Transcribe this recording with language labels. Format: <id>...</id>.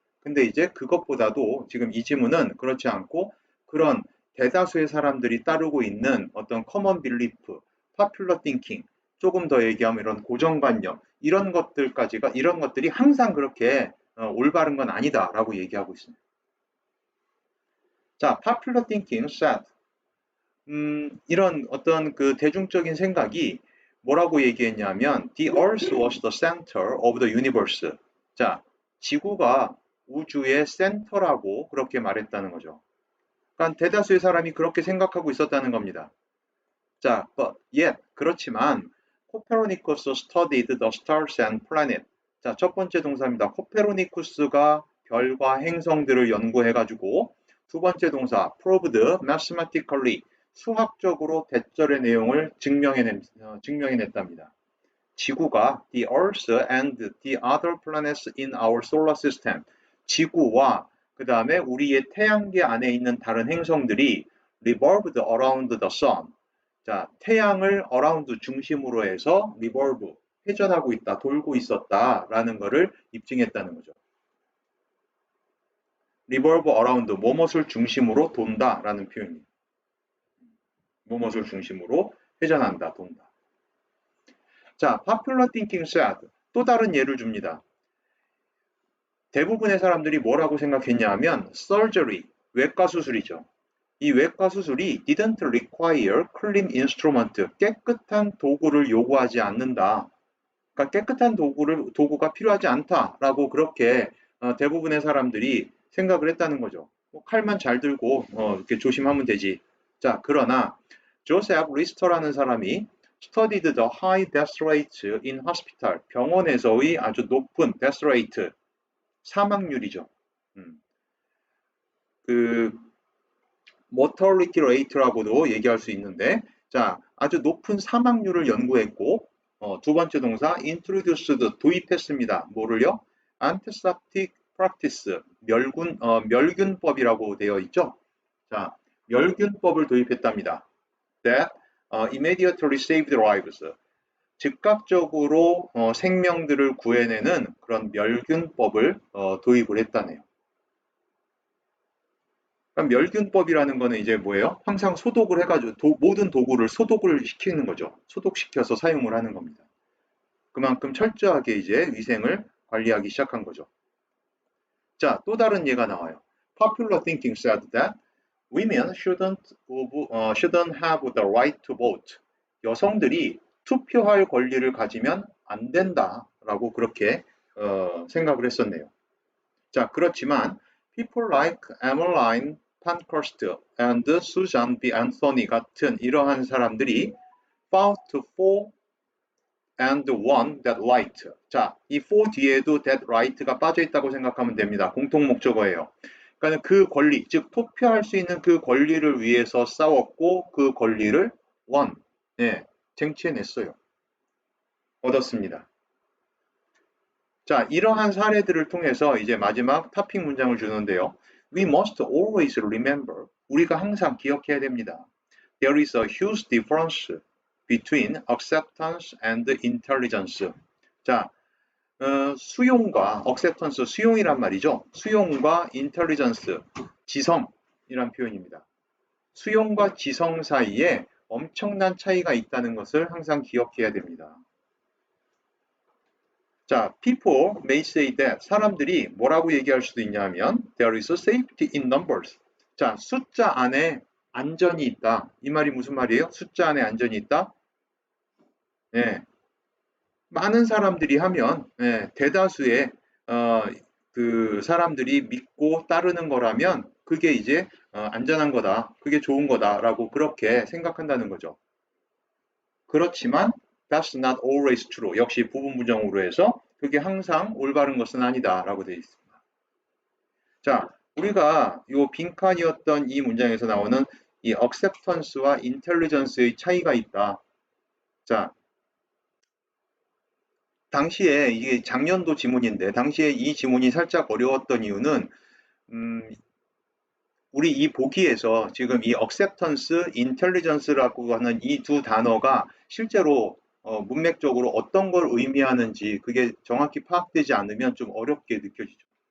<ko>근데 이제 그것보다도 지금 이 지문은 그렇지 않고 그런 대다수의 사람들이 따르고 있는 어떤</ko> <en>common belief, popular thinking,</en> <ko>조금 더 얘기하면 이런 고정관념, 이런 것들이 항상 그렇게 올바른 건 아니다라고 얘기하고 있습니다.</ko> <en>자, popular thinking said,</en> <ko>이런 어떤 그 대중적인 생각이 뭐라고 얘기했냐면</ko> <en>The Earth was the center of the universe.</en> <ko>자, 지구가 우주의 센터라고 그렇게 말했다는 거죠. 그러니까 대다수의 사람이 그렇게 생각하고 있었다는 겁니다.</ko> <en>자, but yet,</en> <ko>그렇지만 코페르니쿠스</ko> <en>studied the stars and planet.</en> <ko>자, 첫 번째 동사입니다. 코페르니쿠스가 별과 행성들을 연구해가지고, 두 번째 동사</ko> <en>proved mathematically,</en> <ko>수학적으로 대절의 내용을 증명해냈답니다. 지구가</ko> <en>the Earth and the other planets in our solar system,</en> <ko>지구와 그 다음에 우리의 태양계 안에 있는 다른 행성들이</ko> <en>revolved around the sun.</en> <ko>자, 태양을 around 중심으로 해서 revolve, 회전하고 있다, 돌고 있었다라는 것을 입증했다는 거죠. revolve around, 뭐뭇을 중심으로 돈다라는 표현입니다. 뭐뭇을 중심으로 회전한다, 돈다. 자,</ko> <en>popular thinking said,</en> <ko>또 다른 예를 줍니다. 대부분의 사람들이 뭐라고 생각했냐 하면 surgery, 외과 수술이죠. 이 외과 수술이</ko> <en>didn't require clean instrument,</en> <ko>깨끗한 도구를 요구하지 않는다. 그러니까 깨끗한 도구가 필요하지 않다라고 그렇게 대부분의 사람들이 생각을 했다는 거죠. 뭐 칼만 잘 들고 이렇게 조심하면 되지.</ko> <en>자,</en> <ko>그러나 조셉 리스터라는 사람이</ko> <en>studied the high death rate in hospital.</en> <ko>병원에서의 아주 높은 death rate, 사망률이죠. 그 mortality rate라고도 얘기할 수 있는데, 자, 아주 높은 사망률을 연구했고, 두 번째 동사 introduced, 도입했습니다. 뭐를요? antiseptic practice, 멸균법이라고 되어 있죠. 자, 멸균법을 도입했답니다.</ko> <en>that immediately saved lives.</en> <ko>즉각적으로 생명들을 구해내는 그런 멸균법을 도입을 했다네요. 그러니까 멸균법이라는 거는 이제 뭐예요? 항상 소독을 해가지고 모든 도구를 소독을 시키는 거죠. 소독시켜서 사용을 하는 겁니다. 그만큼 철저하게 이제 위생을 관리하기 시작한 거죠. 자, 또 다른 예가 나와요.</ko> <en>Popular thinking said that women shouldn't have the right to vote.</en> <ko>여성들이 투표할 권리를 가지면 안 된다라고 그렇게 생각을 했었네요.</ko> <en>자,</en> <ko>그렇지만</ko> <en>people like Emmeline Pankhurst and Susan B. Anthony</en> <ko>같은 이러한 사람들이</ko> <en>found to fall and won that right.</en> <ko>자, 이 for 뒤에도 that right가 빠져 있다고 생각하면 됩니다. 공통 목적어예요. 그러니까 그 권리, 즉 투표할 수 있는 그 권리를 위해서 싸웠고 그 권리를 won, 예, 쟁취해냈어요. 얻었습니다. 자, 이러한 사례들을 통해서 이제 마지막 타핑 문장을 주는데요.</ko> <en>We must always remember.</en> <ko>우리가 항상 기억해야 됩니다.</ko> <en>There is a huge difference between acceptance and intelligence.</en> <ko>자, 수용과 acceptance, 수용이란 말이죠. 수용과 intelligence, 지성이란 표현입니다. 수용과 지성 사이에 엄청난 차이가 있다는 것을 항상 기억해야 됩니다.</ko> <en>자, people may say that.</en> <ko>사람들이 뭐라고 얘기할 수도 있냐면</ko> <en>there is a safety in numbers.</en> <ko>자, 숫자 안에 안전이 있다. 이 말이 무슨 말이에요? 숫자 안에 안전이 있다? 네. 많은 사람들이 하면 대다수의 그 사람들이 믿고 따르는 거라면 그게 이제 안전한 거다. 그게 좋은 거다라고 그렇게 생각한다는 거죠. 그렇지만</ko> <en>that's not always true.</en> <ko>역시 부분부정으로 해서 그게 항상 올바른 것은 아니다라고 되어 있습니다. 자, 우리가 이 빈칸이었던 이 문장에서 나오는 이 acceptance와 intelligence의 차이가 있다. 자, 당시에 이게 작년도 지문인데 당시에 이 지문이 살짝 어려웠던 이유는 우리 이 보기에서 지금 이 acceptance, intelligence라고 하는 이 두 단어가 실제로 문맥적으로 어떤 걸 의미하는지 그게 정확히 파악되지 않으면 좀 어렵게 느껴지죠.</ko>